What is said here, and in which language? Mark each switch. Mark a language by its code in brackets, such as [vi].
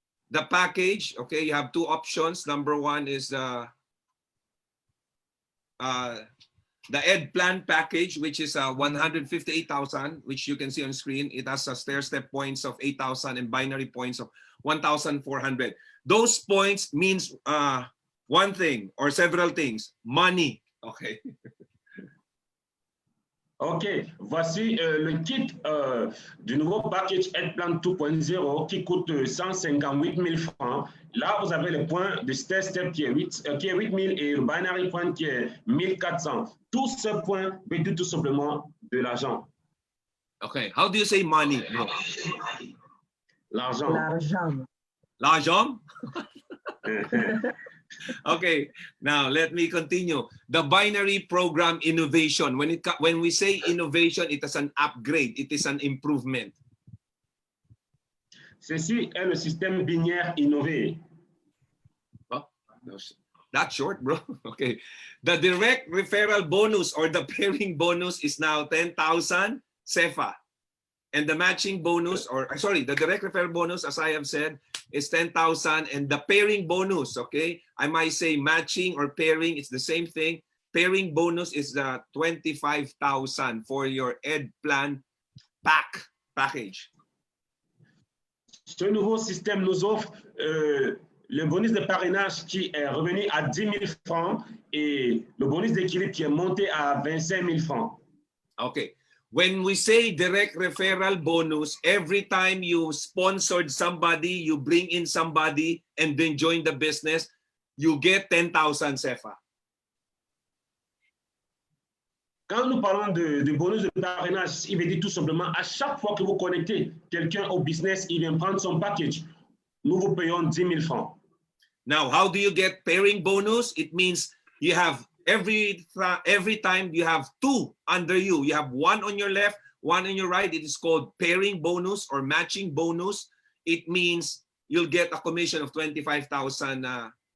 [en] The package, okay, you have two options. Number one is the Ed Plan package, which is 158,000, which you can see on screen. It has stair-step points of 8,000 and binary points of 1,400. Those points means one thing or several things. Money. Okay. [fr] OK, voici le kit du nouveau package Ed Plan 2.0 qui coûte 158 000 francs. Là, vous avez le point de stair-step qui est 8 000 et le binary point qui est 1,400. Tous ces points veulent dire tout simplement de l'argent. [en] Okay, how do you say money? [fr] L'argent. L'argent. L'argent? [en] Okay, now let me continue. The binary program innovation. When we say innovation, it is an upgrade. It is an improvement. [fr] Ceci est le système binaire innové. [en] Oh, that's short, bro. Okay. The direct referral bonus or the pairing bonus is now 10,000 CFA. And the matching bonus, or sorry, the direct referral bonus, as I have said, is 10,000. And the pairing bonus, okay, I might say matching or pairing, it's the same thing. Pairing bonus is 25,000 for your Ed Plan package. [fr] Ce nouveau système nous offre le bonus de parrainage qui est revenu à 10 000 francs et le bonus d'équilibre qui est monté à 25 000 francs. [en] Okay. When we say direct referral bonus, every time you sponsored somebody, you bring in somebody and then join the business, you get 10,000 CFA. [fr] Quand nous parlons de bonus de parrainage, il veut dire tout simplement, à chaque fois que vous connectez quelqu'un au business, il vient prendre son package. Nous vous payons 10 000 francs. [en] Now, how do you get pairing bonus? It means you have every time you have two under you. You have one on your left, one on your right. It is called pairing bonus or matching bonus. It means you'll get a commission of 25,000.